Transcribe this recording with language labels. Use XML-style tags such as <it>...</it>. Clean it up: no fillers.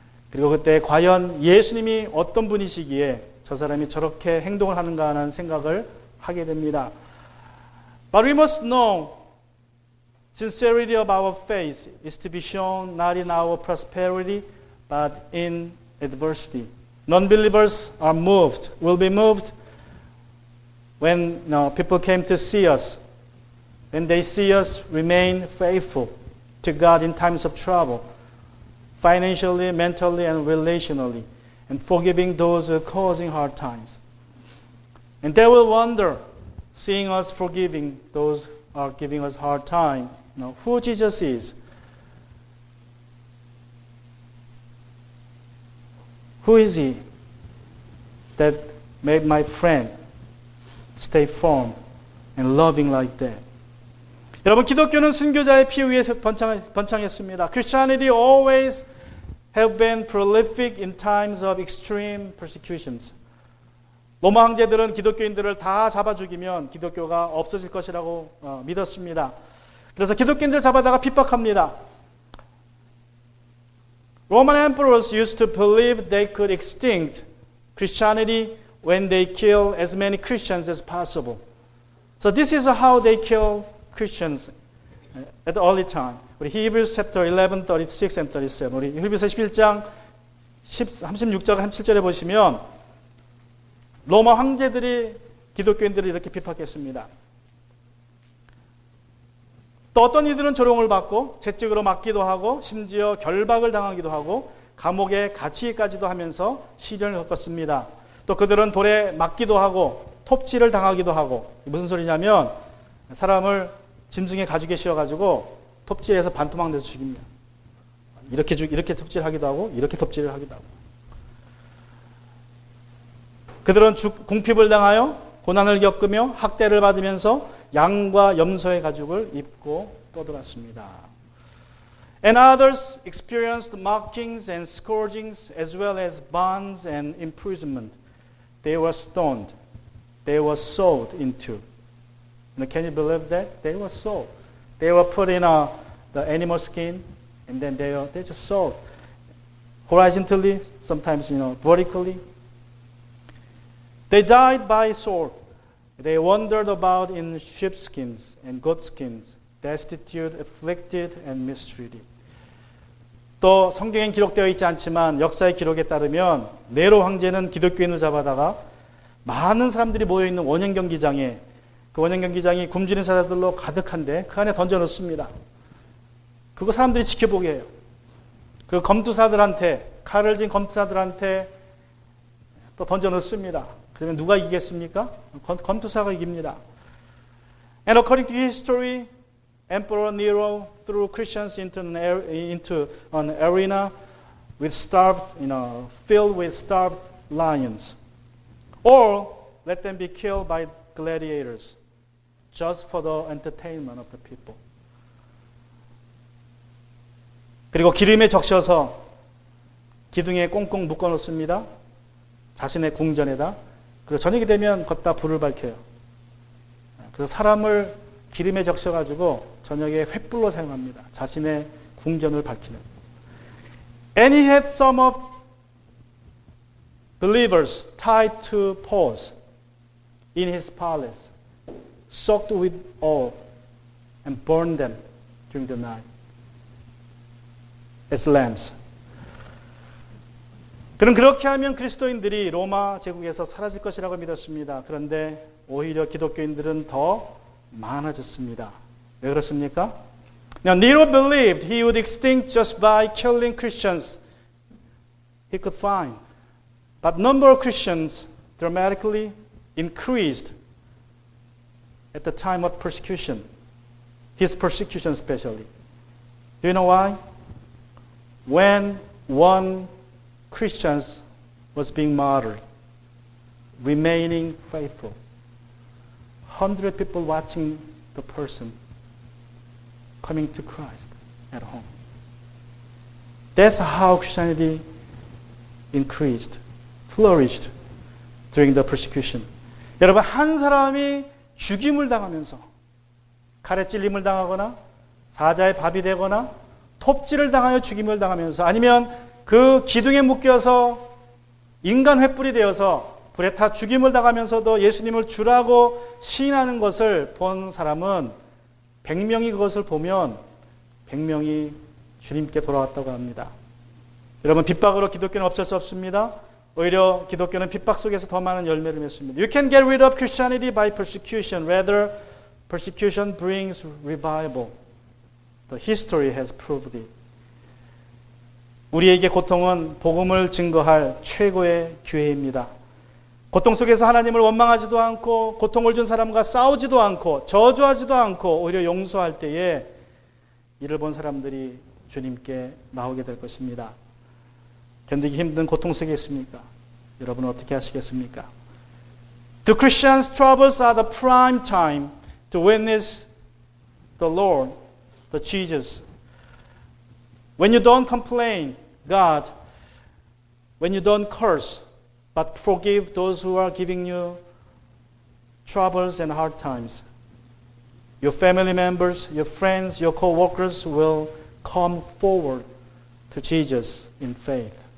<ko>그리고 그때 과연 예수님이 어떤 분이시기에 저 사람이 저렇게 행동을 하는가 하는 생각을 하게 됩니다.</ko> <en>But we must know sincerity of our faith is to be shown not in our prosperity but in adversity. Non-believers are moved, will be moved when people came to see us, when they see us remain faithful to God in times of trouble, financially, mentally, and relationally, and forgiving those who are causing hard times. And they will wonder, seeing us forgiving those who are giving us hard time, who Jesus is. Who is he that made my friend stay firm and loving like that?</en> <ko>여러분, 기독교는 순교자의 피 위에 번창했습니다.</ko> <en>Christianity always have been prolific in times of extreme persecutions.</en> <ko>로마 황제들은 기독교인들을 다 잡아 죽이면 기독교가 없어질 것이라고 믿었습니다. 그래서 기독교인들 잡아다가 핍박합니다.</ko> <en>Roman emperors used to believe they could extinct Christianity when they kill as many Christians as possible. So this is how they kill Christians at the early time.</en> <ko>우리</ko> <en>Hebrews chapter 11, 36 and 37.</en> <ko>우리 히브리서 11장 36절, 37절에 보시면 로마 황제들이 기독교인들을 이렇게 핍박했습니다. 또 어떤 이들은 조롱을 받고 채찍으로 맞기도 하고 심지어 결박을 당하기도 하고 감옥에 갇히기까지도 하면서 시련을 겪었습니다. 또 그들은 돌에 맞기도 하고 톱질을 당하기도 하고, 무슨 소리냐면 사람을 짐승의 가죽에 씌워가지고 톱질해서 반토막 내서 죽입니다. 이렇게 톱질하기도 하고 이렇게 톱질을 하기도 하고. 그들은 궁핍을 당하여 고난을 겪으며 학대를 받으면서 양과 염소의 가죽을 입고 떠돌았습니다.</ko> <en>And others experienced mockings and scourgings as well as bonds and imprisonment. They were stoned. They were sold into. Can you believe that? They were sold. They were put in the animal skin, and then they just sold horizontally, sometimes vertically. They died by sword. They wandered about in sheepskins and goatskins, destitute, afflicted, and mistreated.</en> <ko>또 성경엔 기록되어 있지 않지만 역사의 기록에 따르면 네로 황제는 기독교인을 잡아다가 많은 사람들이 모여있는 원형 경기장에, 그 원형 경기장이 굶주린 사자들로 가득한데 그 안에 던져놓습니다. 그거 사람들이 지켜보게 해요. 그 검투사들한테, 칼을 진 검투사들한테 또 던져놓습니다. 그러면 누가 이기겠습니까? 검투사가 이깁니다.</ko> <en>And according to history, Emperor Nero threw Christians into an arena with filled with starved lions, or let them be killed by gladiators, just for the entertainment of the people.</en> <ko>그리고 기름에 적셔서 기둥에 꽁꽁 묶어 놓습니다. 자신의 궁전에다. 그리고 저녁이 되면 걷다 불을 밝혀요. 그래서 사람을 기름에 적셔가지고 저녁에 횃불로 사용합니다. 자신의 궁전을 밝히는.</ko> <en>And he had some of believers tied to poles in his palace, soaked with oil, and burned them during the night as lamps.</en> <ko>그는 그렇게 하면 그리스도인들이 로마 제국에서 사라질 것이라고 믿었습니다. 그런데 오히려 기독교인들은 더 많아졌습니다. 왜 그렇습니까?</ko> <en>Now, Nero believed he would extinct just by killing Christians he could find. But number of Christians dramatically increased at the time of persecution. His persecution especially. Do you know why? When one Christian was being martyred, remaining faithful, 100 people watching the person coming to Christ at home. That's how Christianity increased, flourished during the persecution.</en> <ko>여러분, 한 사람이 죽임을 당하면서 칼에 찔림을 당하거나 사자의 밥이 되거나 톱질을 당하여 죽임을 당하면서 아니면 그 기둥에 묶여서 인간 횃불이 되어서 불에 타 죽임을 당하면서도 예수님을 주라고 시인하는 것을 본 사람은 100명이 그것을 보면 100명이 주님께 돌아왔다고 합니다. 여러분, 핍박으로 기독교는 없을 수 없습니다. 오히려 기독교는 핍박 속에서 더 많은 열매를 맺습니다.</ko> <en>You can get rid of Christianity by persecution. Rather, persecution brings revival. The history has proved it.</en> <ko>우리에게 고통은 복음을 증거할 최고의 기회입니다. 고통 속에서 하나님을 원망하지도 않고 고통을 준 사람과 싸우지도 않고 저주하지도 않고 오히려 용서할 때에 이를 본 사람들이 주님께 나오게 될 것입니다. 견디기 힘든 고통 속에 있습니까? 여러분은 어떻게 하시겠습니까?</ko> <en>The Christians' troubles are the prime time to witness the Lord, the Jesus. When you don't complain, God, when you don't curse, but forgive those who are giving you troubles and hard times, your family members, your friends, your co-workers will come forward to Jesus in faith.</en>